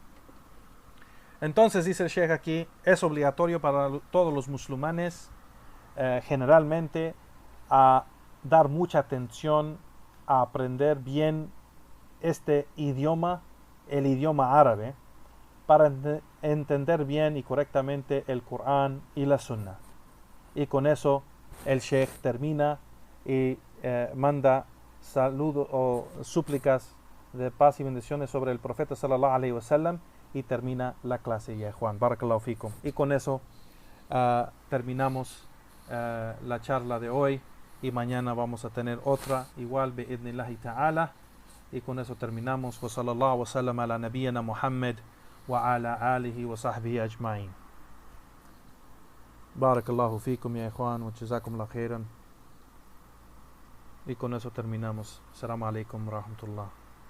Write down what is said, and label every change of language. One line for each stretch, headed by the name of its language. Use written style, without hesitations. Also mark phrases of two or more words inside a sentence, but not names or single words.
Spanish: Entonces dice el Sheikh aquí, es obligatorio para todos los musulmanes generalmente a dar mucha atención a aprender bien este idioma, el idioma árabe, para entender bien y correctamente el Corán y la Sunna. Y con eso el Sheikh termina y manda saludos o súplicas de paz y bendiciones sobre el profeta
Arabic: صلى الله عليه وسلم
Spanish: y termina la clase ya, Juan.
Arabic: بارك الله فيكم.
Spanish: Y con eso terminamos la charla de hoy y mañana vamos a tener otra igual
Arabic: بإذن الله تعالى
Spanish: y con eso terminamos.
Arabic: وصلى الله وسلم على نبينا محمد وعلى آله وصحبه أجمعين. بارك الله فيكم يا Juan، وجزاكم الله خيرا.
Spanish: Y con eso terminamos.
Arabic: السلام عليكم ورحمة الله.